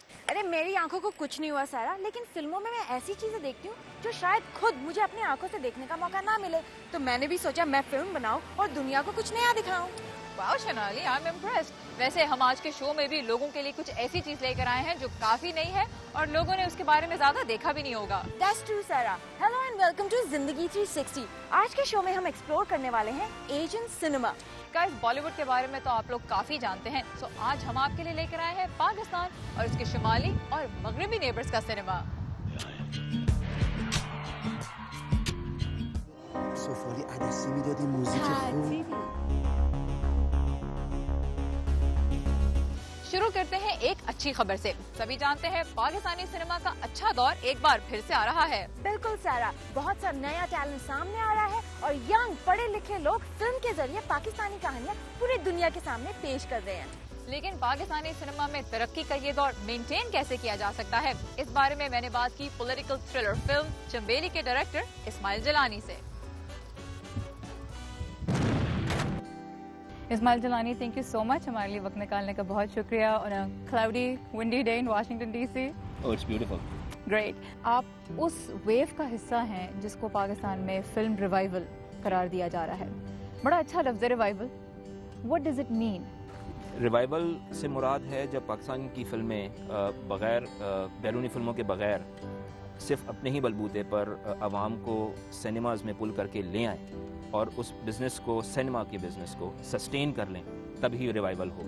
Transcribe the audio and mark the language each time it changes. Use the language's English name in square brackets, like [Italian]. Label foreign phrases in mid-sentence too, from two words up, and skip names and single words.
[Hindi] अरे मेरी आंखों को कुछ नहीं हुआ सारा, लेकिन फिल्मों में मैं ऐसी चीजें देखती हूँ जो शायद खुद मुझे अपनी आंखों से देखने का मौका ना मिले, तो मैंने भी सोचा मैं फिल्म बनाऊं और दुनिया को कुछ नया दिखाऊं। वाओ सोनाली, [English] I am impressed. [Hindi] वैसे हम आज के शो में भी लोगों के लिए कुछ ऐसी चीज लेकर आए हैं जो काफी नई है और लोगों ने उसके बारे में ज्यादा देखा भी नहीं होगा। [English] That's true, Sarah. Hello and welcome to जिंदगी 360. [Hindi] आज के शो में हम एक्सप्लोर करने वाले हैं [English] Asian cinema. [Hindi] गाइस, बॉलीवुड के बारे में तो आप लोग काफी जानते हैं, सो आज हम आपके लिए लेकर आए हैं पाकिस्तान और इसके शुमाली और मगरबी नेबर्स का सिनेमा। سفالی عدسی میدادی موزیک خوب. शुरू करते हैं एक अच्छी खबर से। सभी जानते हैं पाकिस्तानी सिनेमा का अच्छा दौर एक बार फिर से आ रहा है। बिल्कुल सारा, बहुत सा नया टैलेंट सामने आ रहा है और यंग पढ़े लिखे लोग फिल्म के जरिए पाकिस्तानी कहानियाँ पूरी दुनिया के सामने पेश कर रहे हैं। लेकिन पाकिस्तानी सिनेमा में तरक्की का ये दौर मेंटेन कैसे किया जा सकता है, इस बारे में मैंने बात की [English] political thriller film [Hindi] चंबेली के डायरेक्टर इस्माइल जलानी से। इस्माइल जलानी, [English] thank you so much [Hindi] हमारे लिए वक्त निकालने का बहुत शुक्रिया। [English] और cloudy windy day in Washington DC. Oh, it's beautiful. ग्रेट। [Hindi] आप उस वेव का हिस्सा हैं जिसको पाकिस्तान में [English] film revival [Hindi] करार दिया जा रहा है। बड़ा अच्छा लफ्ज़ है रिवाइवल। [English] what does it mean? [Hindi] रिवाइवल से मुराद है जब पाकिस्तान की फिल्में बग़ैर बैरूनी फिल्मों के बग़ैर सिर्फ अपने ही बलबूते पर आवाम को सिनेमाज़ में पुल करके ले आएँ और उस बिज़नेस को, सिनेमा के बिज़नेस को सस्टेन कर लें, तभी रिवाइवल होगा।